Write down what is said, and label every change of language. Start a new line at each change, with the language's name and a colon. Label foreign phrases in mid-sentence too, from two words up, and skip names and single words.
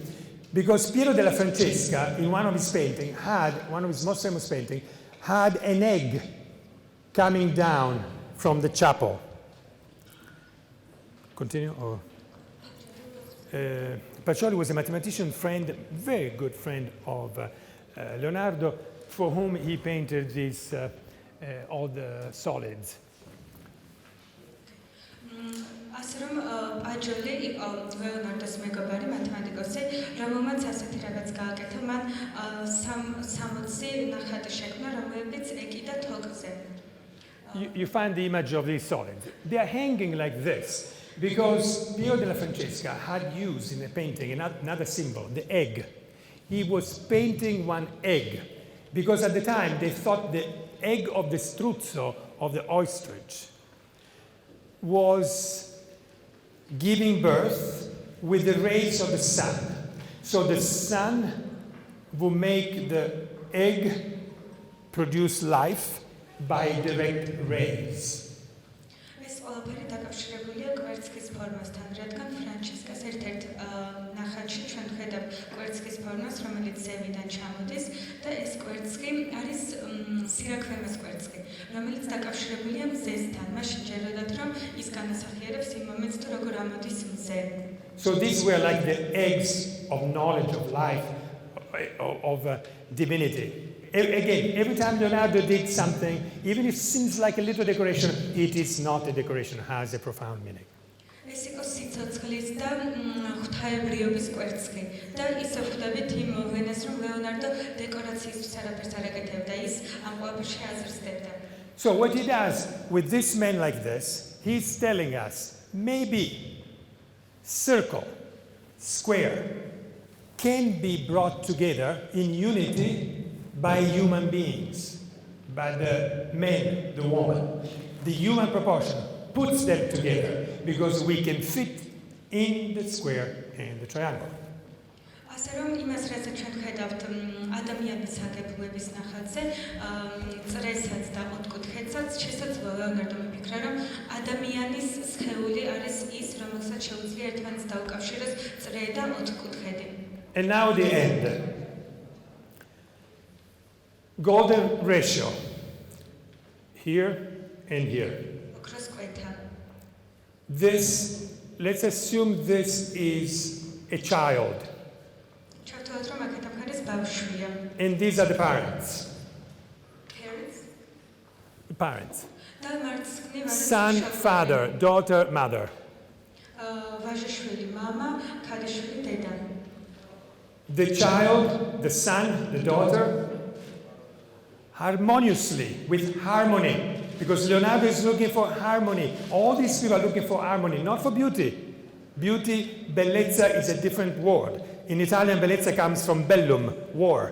English: Because Piero della Francesca, in one of his paintings, one of his most famous paintings, had an egg coming down from the chapel. Continue? Or, Pacioli was a mathematician friend, very good friend of Leonardo, for whom he painted these all the solids.
Georgian: ასე რომ პაჯოლი იყო ლეონარდოს მეგობარი მათემატიკოსი, რომელმაც ასეთი რაღაც გააკეთა, მან 60 ნახატი შექმნა, რომლებიც ეკიდა თოქზე.
English: You find the image of these solids. They are hanging like this because Piero della Francesca had used in a painting another symbol, the egg. He was painting one egg because at the time they thought the egg of the struzzo, of the ostrich, was giving birth with the rays of the sun. So the sun will make the egg produce life by direct rays.
Georgian: ეს ყველაფერი დაკავშირებულია კვერცხის ფორმასთან, რადგან ფრანჩესკას ერთ-ერთ ნახატში ჩვენ ვხედავთ კვერცხის ფორმას, რომელიც ზევიდან ჩამოდის და ეს კვერცხი არის სირაქლემის კვერცხი, რომელიც დაკავშირებულია მზესთან. მაშინ ჯეროდათ რომ ის განასახიერებს იმ მომენტს, თუ როგორ ამოდის მზე.
English: So these were like the eggs of knowledge, of life, of divinity. Again, every time Leonardo did something, even if it seems like a little decoration, it is not a decoration, it has a profound meaning.
Georgian: ეს იყო სიცოცხლის და ღვთაებრიობის კვერცხი და ისე ხვდებით იმ მოვლენას, რომ ლეონარდო დეკორაციისთვის არაფერს არ აკეთებდა, ის ამ ყველაფერში აზრსდებდა.
English: So what he does with this man like this, he's telling us maybe circle, square can be brought together in unity by human beings, by the man, the woman. The human proportion puts them together because we can fit in the square and the triangle.
Georgian: ასე რომ იმას რასაც ჩვენ ხედავთ ადამიანის აგებულების ნახატზე, წრესაც და ოთხკუთხედსაც, შესაძლოა ლეონარდო მიფიქრა, რომ ადამიანის სხეული არის ის, რომელსაც შეუძლია ერთმანეთს დაუკავშიროს წრე და ოთხკუთხედი.
English: And now the end. Golden ratio, here and here.
Georgian: ოქროს კვეთა.
English: This, let's assume this is a child.
Georgian: ჩავთვალოთ, რომ აქეთ მხარეს ბავშვია.
English: And these are the parents. Parents. The parents.
Georgian: და მარცხნივ არის
English: Son, father, daughter, mother.
Georgian: ვაჟიშვილი, მამა, ქალიშვილი, დედა.
English: The child, the son, the daughter, harmoniously, with harmony. Because Leonardo is looking for harmony. All these people are looking for harmony, not for beauty. Beauty, bellezza, is a different word. In Italian, bellezza comes from bellum, war.